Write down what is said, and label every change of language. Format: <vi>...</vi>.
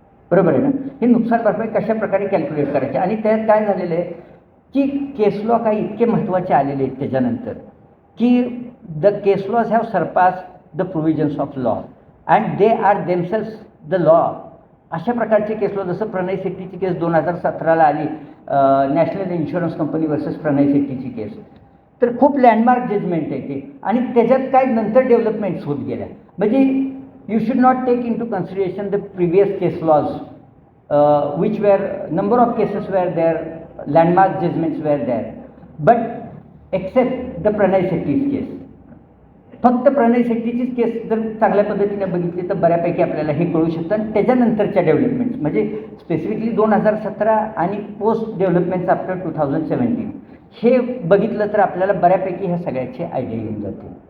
<mr>बरोबर आहे ना, हे नुकसान भरपाई कशा प्रकारे कॅल्क्युलेट करायची. आणि त्यात काय झालेलं आहे की केस लॉ काही इतके महत्त्वाचे आलेले आहेत त्याच्यानंतर की</mr> <en>The case laws have surpass the provisions of law and they are themselves the law.</en> <mr>अशा प्रकारचे केस लॉ, जसं प्रणय शेट्टीची केस 2017ला आली, नॅशनल इन्शुरन्स कंपनी वर्सेस प्रणय शेट्टीची केस, तर खूप लँडमार्क जजमेंट आहे ते. आणि त्याच्यात काय नंतर डेव्हलपमेंट्स होत गेल्या. म्हणजे</mr> <en>you should not take into consideration the previous case laws which were, number of cases were there, landmark judgments were there, but except the Pranay Shetty's case.</en> <mr>फक्त प्रणय शेट्टीचीच केस जर चांगल्या पद्धतीने बघितली तर बऱ्यापैकी आपल्याला हे कळू शकतं. आणि त्याच्यानंतरच्या डेव्हलपमेंट्स म्हणजे स्पेसिफिकली 2017 आणि</mr> <en>post developments after 2017</en> <mr>हे बघितलं तर आपल्याला बऱ्यापैकी ह्या सगळ्याची आयडिया येऊन जाते.</mr>